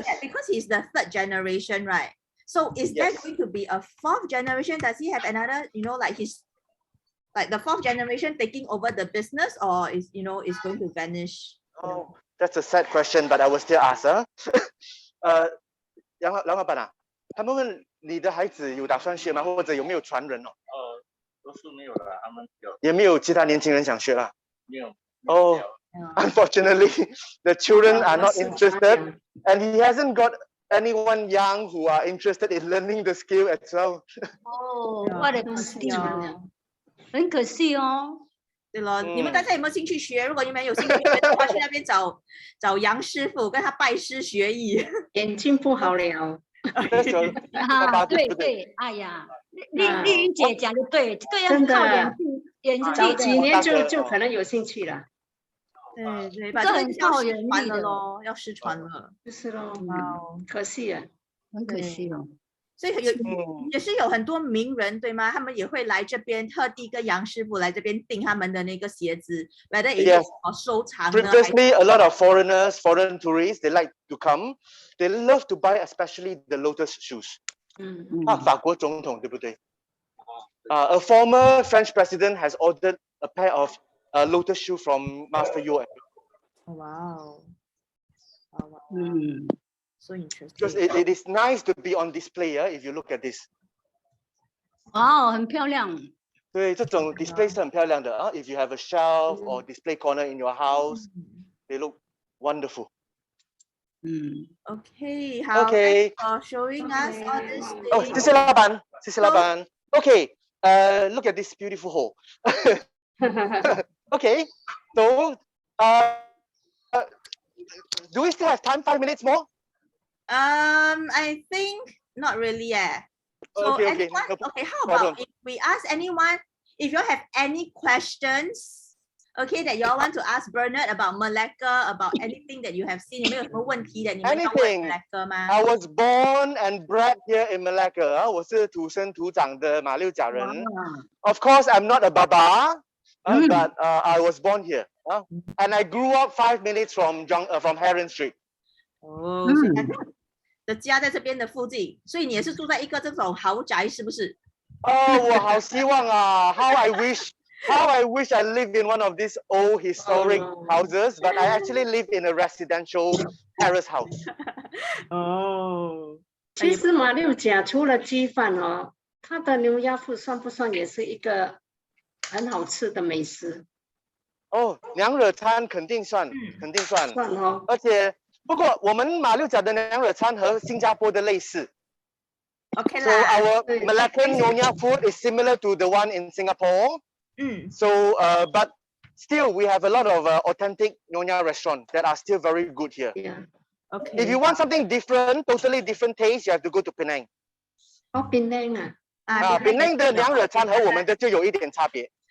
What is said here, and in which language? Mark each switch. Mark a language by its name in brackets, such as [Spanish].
[English] Is that because he's the 3rd generation, right? So is there going to be a 4th generation? Does he have another, like the 4th generation taking over the business, or is going to vanish? Oh, that's a sad question, but I will still ask. [Chinese] 杨老板啊，他们问你的孩子有打算学吗？或者有没有传人哦？都是没有了，他们也没有其他年轻人想学啦。没有。 [English] Oh, unfortunately, the children are not interested, and he hasn't got anyone young who are interested in learning the skill as well. [Chinese] 我的可惜哦，很可惜哦。对了，你们大家有没有兴趣学？如果你们有兴趣学的话，去那边找杨师傅，跟他拜师学艺。眼睛不好了。对，哎呀，丽云姐讲的对，这个要靠眼睛，早几年就可能有兴趣了。对，这很靠人力的咯，要失传了。就是咯，可惜啊，很可惜哦。所以也是有很多名人对吗？他们也会来这边，特地跟杨师傅来这边订他们的那个鞋子，来的也收藏呢。 [English] Previously, a lot of foreigners, foreign tourists, they like to come. They love to buy, especially the Lotus Shoes. [Chinese] 法国总统对不对？ [English] A former French president has ordered a pair of Lotus Shoes from Master Yo. Wow. So interesting. Because it is nice to be on display. If you look at this. [Chinese] 哇，很漂亮。对，这种 [English] display [Chinese] 是很漂亮的啊。 [English] If you have a shelf or display corner in your house, they look wonderful. Okay, how for showing us all this thing. [Chinese] 哦，谢谢老板，谢谢老板。 [English] Okay, look at this beautiful hole. Okay, so do we still have time? 5 minutes more? I think not really. So okay, anyone, okay, how about if we ask anyone, if you have any questions, okay, that you all want to ask Bernard about Malacca, about anything that you have seen, [Chinese] 有没有什么问题的？你们要问 Malacca 吗？ [English] I was born and bred here in Malacca. [Chinese] 我是土生土长的马六甲人。 [English] Of course, I'm not a Baba, but I was born here. And I grew up 5 minutes from Heron Street. [Chinese] 哦，的家在这边的附近，所以你也是住在一个这种豪宅，是不是？哦，我好希望啊 [English] ！How I wish I lived in one of these old historic houses, but I actually live in a residential terrace house. [Chinese] 哦，其实马六甲除了鸡饭哦，它的牛鸭腹算不算也是一个很好吃的美食？哦，娘惹餐肯定算，肯定算。算哦。而且，不过我们马六甲的娘惹餐和新加坡的类似。 [English] Okay So our Malaccan Yonya food is similar to the one in Singapore. So, but still, we have a lot of authentic Yonya restaurants that are still very good here. Yeah. Okay. If you want something different, totally different taste, you have to go to Penang. [Chinese] 哦，Penang ，Penang 的娘惹餐和我们的就有一点差别。